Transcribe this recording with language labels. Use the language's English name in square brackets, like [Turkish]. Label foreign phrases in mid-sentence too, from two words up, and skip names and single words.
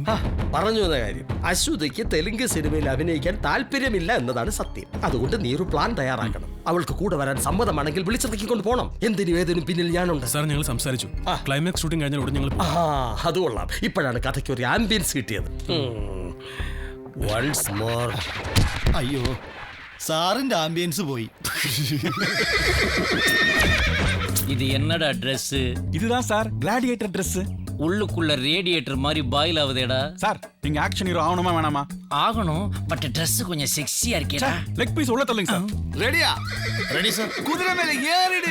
[Malayalam] അശ്വതിക്ക് തെലുങ്ക് സിനിമയിൽ അഭിനയിക്കാൻ താല്പര്യമില്ല എന്നതാണ് സത്യം. അതുകൊണ്ട് നീ ഒരു പ്ലാൻ തയ്യാറാക്കണം. അവൾക്ക് കൂടെ വരാൻ സമ്മതമാണെങ്കിൽ വിളിച്ചിറക്കിക്കൊണ്ട് പോകണം. എന്തിനും ഏതിനും പിന്നിൽ ഞാനുണ്ട്. സാർ, ഞങ്ങൾ സംസാരിച്ചു. [English] climax shooting [Malayalam] കഴിഞ്ഞാൽ ഉടനെ ഞങ്ങൾ അത് കൊള്ളാം. ഇപ്പോഴാണ് കഥയ്ക്ക് ഒരു ആംബിയൻസ് കിട്ടിയത്. [English] Once more. [Malayalam] അയ്യോ, സാറിന്റെ ആംബിയൻസ് പോയി. [Tamil] இது என்னடா Dress? இதுதான் சார் [English] gladiator Dress. [Tamil] உள்ளுக்குள்ள ரேடியேட்டர் மாதிரி பாயில் ஆகுதேடா. சார், நீங்க [English] action hero [Tamil] ஆகணுமா வேணாமா? ஆகணும், பட் Dress கொஞ்சம் செக்ஸியா இருக்கேடா. [English] leg piece [Tamil] உள்ள தள்ளுங்க சார். ரெடியா? ரெடி சார். குதிரை மேல ஏறிடு.